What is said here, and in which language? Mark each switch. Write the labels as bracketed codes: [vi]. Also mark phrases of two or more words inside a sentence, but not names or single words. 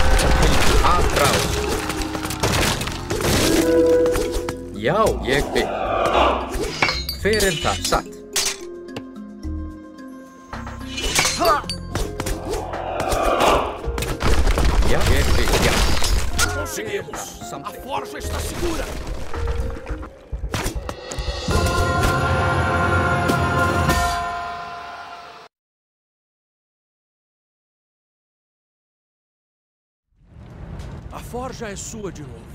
[is] Aðrás. Já, ég vil. Hver það? Satt. Já, ég vil, já. [pt] Conseguimos! A forja está segura! A forja é sua de novo.